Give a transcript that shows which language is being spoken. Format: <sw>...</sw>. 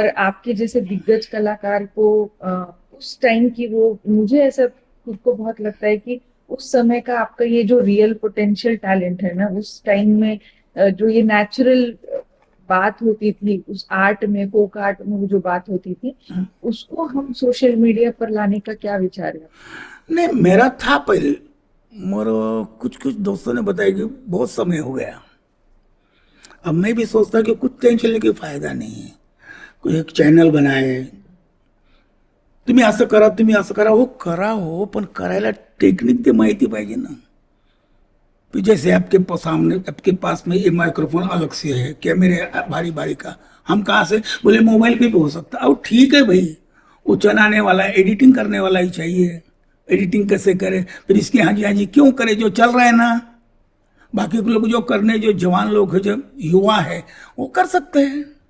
<hi>और आपके जैसे दिग्गज कलाकार को उस टाइम की वो, मुझे ऐसा खुद को बहुत लगता है कि उस समय का आपका ये जो रियल पोटेंशियल टैलेंट है ना, उस टाइम में जो ये नेचुरल बात होती थी उस आर्ट में, फोक आर्ट में, वो जो बात होती थी, उसको हम सोशल मीडिया पर लाने का क्या विचार है? नहीं, मेरा था पहले, मगर कुछ कुछ दोस्तों ने बताया कि बहुत समय हो गया. अब मैं भी सोचता कि कुछ टेंशन लेके फायदा</hi> <mr>नाही आहे.</mr> <hi>कोई एक चॅनल बनाए,</hi> <mr>तुम्ही असं करा, तुम्ही असं करा. हो करा हो, पण करायला टेक्निक ते माहिती पाहिजे ना.</mr> <hi>फिर जैसे आपके सामने, आपके पास में ये माइक्रोफोन अलग से है, कैमरे भारी भारी का, हम कहाँ से, बोले मोबाइल पे भी हो सकता. अब ठीक है भाई, वो चलाने वाला, एडिटिंग करने वाला ही चाहिए, एडिटिंग कैसे करे, फिर इसकी हाँ जी क्यों करे, जो चल रहा है ना, बाकी के लोग जो करने, जो जवान लोग हैं, जो युवा है, वो कर सकते हैं।</hi>